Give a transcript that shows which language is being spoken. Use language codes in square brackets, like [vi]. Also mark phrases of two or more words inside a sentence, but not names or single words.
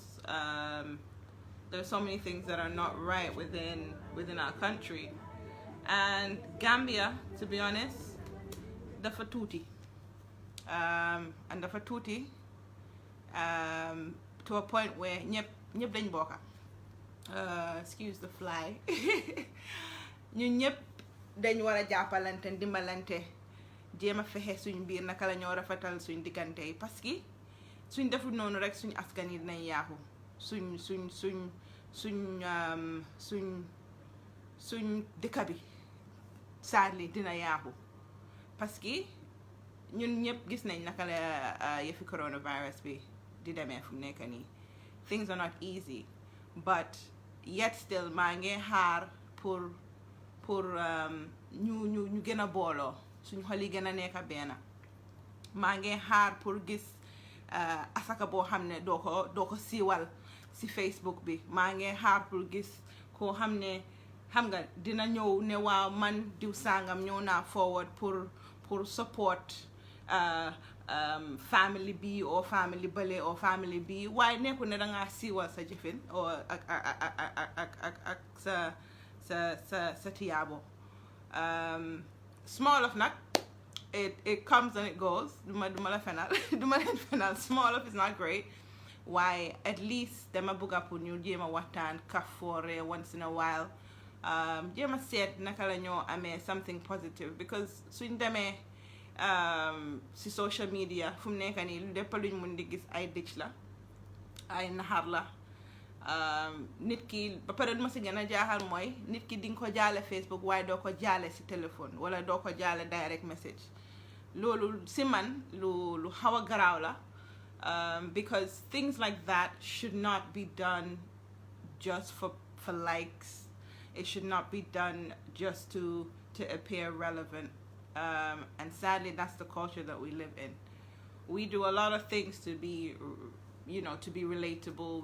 [en] There are so many things that are not right within our country. And Gambia, to be honest, the fatuti. And the fatuti to a point where [wo] ñep dañ bokka. [en] Excuse the fly. [wo] Ñun ñep dañ wara jappalante dimbalante jéema fexé suñ biir naka la ñoo rafetal suñ diggante yi [fr] parce que [wo] suñ deful noonu rek suñ askan yi dinañ yaaxu suñ dëkk bi sadly dina yaaxu [fr] parce que [wo] ñun ñëpp gis nañ naka la yëfi coronavirus bi di demee fu nekk nii. [en] Things are not easy, but yet still [wo] maa ngi xaar pour ñu gën a booloo suñ xol yi gën a nekk benn. maa ngi xaar pour gis asaka boo xam ne doo ko siiwal si Facebook bi. maa ngi xaar pour gis koo xam ne xam nga dina ñëw ne waaw man diw sangam ñëw naa forward pour [en] support family [wo] bi or family bale or family bi, waaye nekku ne dangaa siiwal sa jëfin or ak sa tiyaabo. [en] Small of nag it comes and it goes. [wo] duma la fenal [en] small of is not great. Why at least [wo] dama bëgga pour ñu jéema waxtaan kafoore [en] once in a while. [wo] Jéema seet naka la ñoo amee [en] something positive, [wo] because suñ demee si [en] social media [wo] fu mu nekk nii lu lépp luñ mun di gis ay dëcc la, ay naxar la. Nit ki ba pare ma si gën a jaaxal mooy nit ki di nga ko jaale Facebook waaye doo ko jaale si téléphone wala doo ko jaale direct message. Loolu si man lu xaw a garaaw la, [en] because things like that should not be done just for likes. It should not be done just to appear relevant. And sadly, that's the culture that we live in. We do a lot of things to be, to be relatable.